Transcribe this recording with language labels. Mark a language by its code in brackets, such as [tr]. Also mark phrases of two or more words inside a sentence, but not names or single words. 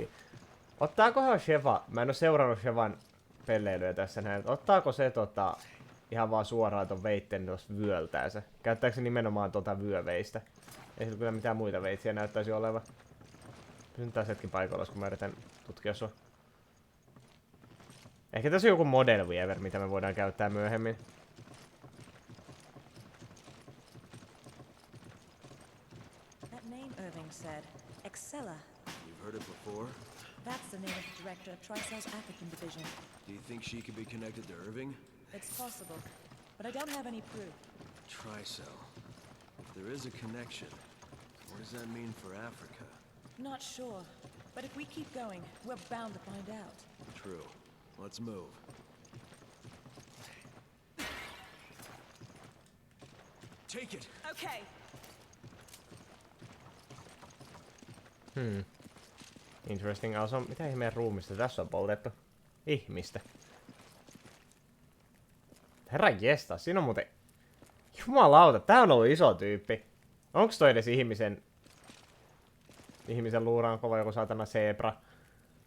[fi] Ottaakohan Sheva, mä en oo seurannut Shevan pelleilyä tässä näin, ottaako se ihan vaan suoraan ton veitten tuosta vyöltäänsä? Käyttääkö se nimenomaan vyöveistä? Ei sillä kyllä mitään muita veitsiä näyttäisi olevan. Pysyn taas hetki paikalla, kun mä yritän tutkia sua. Ehkä tässä on joku Model Weaver, mitä me voidaan käyttää myöhemmin. [en] That name Irving said. Excella. You've heard it before? That's the name of the director of Tricell's African division. Do you think she could be connected to Irving? It's possible, but I don't have any proof. Tricell. If there is a connection, what does that mean for Africa? Not sure, but if we keep going, we're bound to find out. True. Let's move. Take it! Okay. Interesting. [fi] Mitä ihmeen ruumista tässä on poltettu? Ihmistä. Herra jesta, siinä on muuten... Jumalauta, tää on ollut iso tyyppi. Onks toi edes ihmisen luuraan kova joku saatana zebra?